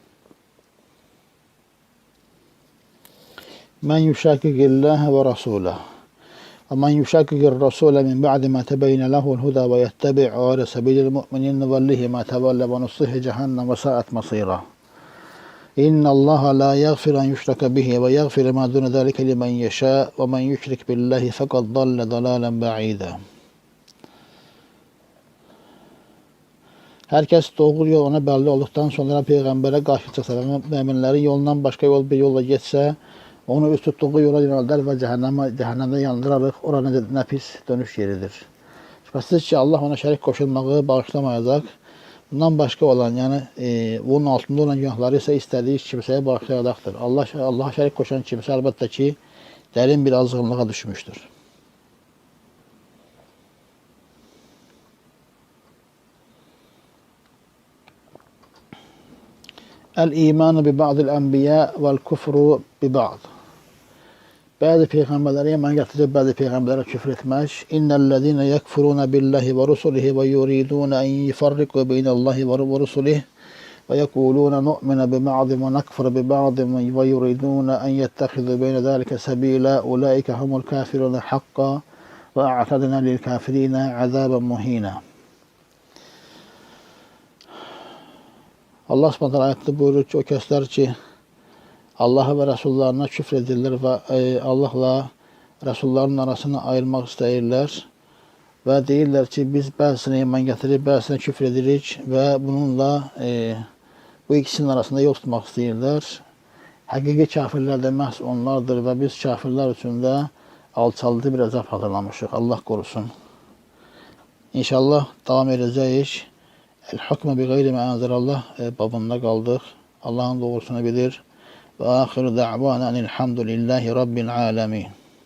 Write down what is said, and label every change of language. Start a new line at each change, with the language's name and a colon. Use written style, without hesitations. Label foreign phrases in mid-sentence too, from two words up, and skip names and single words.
Arabic: من يشاقق الله ورسوله. ومن يشاقق الرسول من بعد ما تبين له الهدى ويتبع غير سبيل المؤمنين نوله ما تولى ونصله جهنم وساءت مصيرا. إن الله لا يغفر أن يشرك به ويغفر ما دون ذلك لمن يشاء ومن يشرك بالله فقد ضل ضلالا بعيدا.
Azerbaijani: Hər kəs doğru yol ona bəlli olduqdan sonra peyğəmbərə qarşı çıxsa və möminlərin yolundan başqa bir yolla getsə, onu üz tutduğu yola yönəldər və cəhənnəmdə yandırarıq. Ora nə pis dönüş yeridir. Şübhəsiz ki, Allah ona şərik qoşulmağı bağışlamayacaq. Bundan başqa olan, bunun altında olan günahları isə istədiyi kimsəyə bağışlayacaqdır. Allaha şərik qoşan kimsə əlbəttə ki, dərin bir azğınlığa düşmüşdür.
Arabic: الإيمان ببعض الأنبياء والكفر ببعض.
Azerbaijani: Bəzi peyğəmbərlərə iman gətirib, bəzi peyğəmbərlərə küfr etmək.
Arabic: إن الذين يكفرون بالله ورسله ويريدون أن يفرقوا بين الله ورسله ويقولون نؤمن ببعض ونكفر ببعض ويريدون أن يتخذوا بين ذلك سبيلا. أولئك هم الكافرون حقا وأعتدنا للكافرين عذابا مهينا.
Azerbaijani: Allah Subhanahu ayətdə buyurur ki, o kəslər ki Allah'a və Rəsullarına küfr edirlər və Allahla Rəsulların arasını ayırmaq istəyirlər və deyirlər ki, biz bəzisinə iman gətirib, bəzisinə küfr edirik və bununla bu ikisinin arasında yol tutmaq istəyirlər. Həqiqi kafirlər də məhz onlardır və biz kafirlər üçün də alçaldı bir əzab hazırlamışıq. Allah qorusun. İnşallah davam edəcəyik.
Arabic: الحكم بغير ما أنزل الله
Azerbaijani: babında qaldıq. Allahın doğrusunu bilir.
Arabic: وآخر دعوانا أن الحمد لله رب العالمين.